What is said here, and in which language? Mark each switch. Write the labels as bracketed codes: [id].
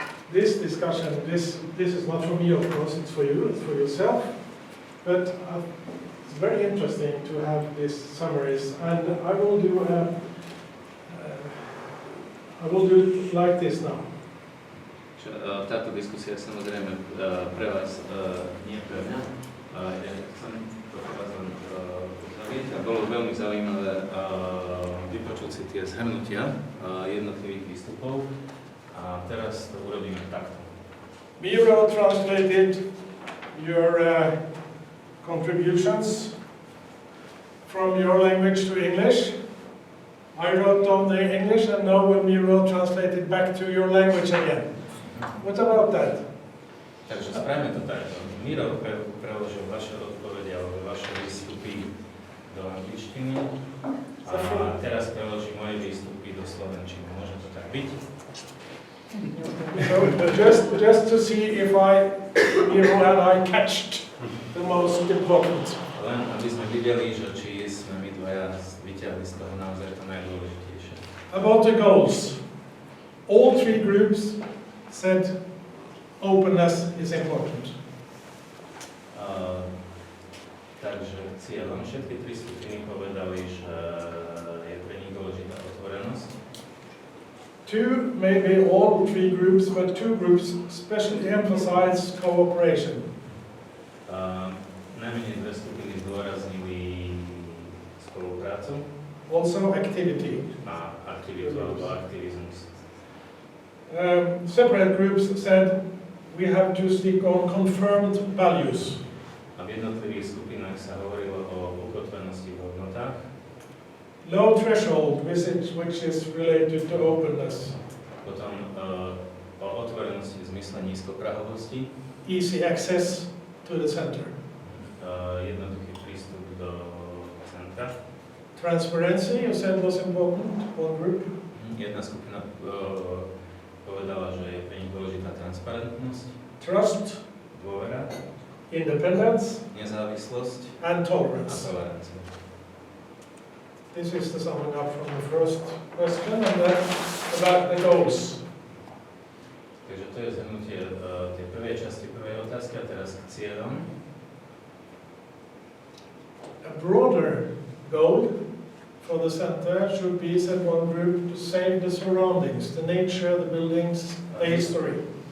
[en] This discussion, this is not for me, of course, it's for you, it's for yourself. But it's very interesting to have these summaries, and I will do it like this now. [sk] Táto diskusia samozrejme pre vás nie pre mňa. Ja chcem to vás len uzavrieť a bolo veľmi zaujímavé vypočuť si tie zhrnutia jednotlivých výstupov a teraz to urobíme takto. [en] Miro translated your contributions from your language to English. I wrote down the English and now will Miro translate it back to your language again. What about that? [sk] Takže spravíme to takto. Miro preložil vaše odpovede alebo vaše výstupy do angličtiny a teraz preloží moje výstupy do slovenčiny. Môže to tak byť? [en] So just to see if Miro and I catched the most important. [sk] Len aby sme videli, že či sme my dvaja vyťahli z toho naozaj to najdôležitejšie. [en] About the goals. All three groups said openness is important. [sk] Takže cieľom všetky tri skupiny povedali, že je pre nich dôležitá otvorenosť. [en] Maybe all three groups, but two groups especially emphasize cooperation. [sk] Najmenej dve skupiny zdôraznili spoluprácu. [en] Also activity. [sk] A aktivitu alebo aktivizmus. [en] Separate groups said we have to stick on confirmed values. [sk] A v jednotlivých skupinách sa hovorilo o ukotvenosti v hodnotách. [en] Low threshold, which is related to openness. [sk] Potom o otvorenosti v zmysle nízkoprahovosti. [en] Easy access to the center. [sk] Jednoduchý prístup do centra. [en] Transparency, you said was important, one group. [sk] Jedna skupina povedala, že je pre nich dôležitá transparentnosť. [en] Trust. [sk] Dôvera. [en] Independence. [sk] Nezávislosť. [en] And tolerance. [sk] A tolerancia. [en] This is the summing up from the first question, and then about the goals. [sk] Takže to je zhrnutie tej prvej časti prvej otázky a teraz k cieľom. [en] A broader goal for the center should be, said one group, to save the surroundings, the nature, the buildings, the history.